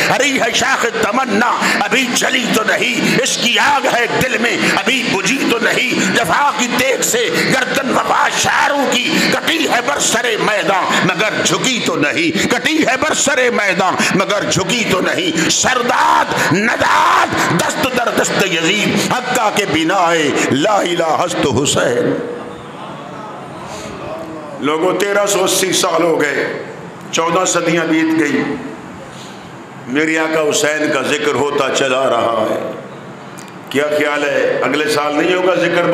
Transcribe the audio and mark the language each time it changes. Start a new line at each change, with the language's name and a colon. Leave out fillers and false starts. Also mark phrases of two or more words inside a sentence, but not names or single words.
Urdu: ہری ہے شاخ تمنا ابھی جلی تو نہیں, اس کی آگ ہے دل میں ابھی بجھی تو نہیں. جفا کی تیغ سے گردن وفا شاعروں کی کٹی ہے برسر میدان مگر جھکی تو نہیں. کٹی ہے برسر میدان مگر جھکی تو نہیں.
Persian: سرداد نداد دست در دست یزید حقہ کے بنائے لا الہ ہست حسین.
Urdu: لوگوں 1380 سال ہو گئے, 14 صدیاں بیت گئی, میری آقا حسین کا ذکر ہوتا چلا رہا ہے. کیا خیال ہے اگلے سال نہیں ہوگا ذکر؟